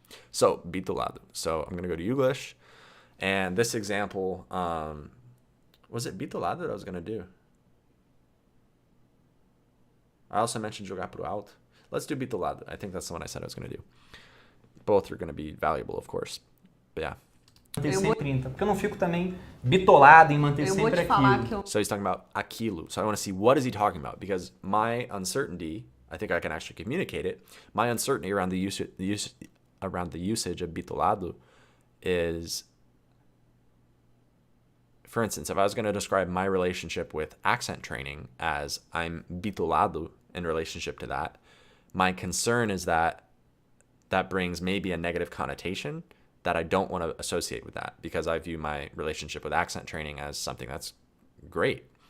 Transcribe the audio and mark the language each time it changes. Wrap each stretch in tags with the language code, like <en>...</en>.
<en>So bitolado. So I'm going to go to Youglish, and this example, was it bitolado that I was going to do? I also mentioned</en> <pt>jogar pro alto.</pt> <en>Let's do bitolado. I think that's the one I said I was going to do. Both are going to be valuable, of course. But yeah.</en> <pt>Manter sempre 30, porque eu não fico também bitolado em manter sempre aquilo.</pt> <en>So he's talking about aquilo. So I want to see, what is he talking about? Because my uncertainty, I think I can actually communicate it. My uncertainty around the usage of bitolado is, for instance, if I was going to describe my relationship with accent training as I'm bitolado in relationship to that, my concern is that that brings maybe a negative connotation that I don't want to associate with that, because I view my relationship with accent training as something that's great.</en>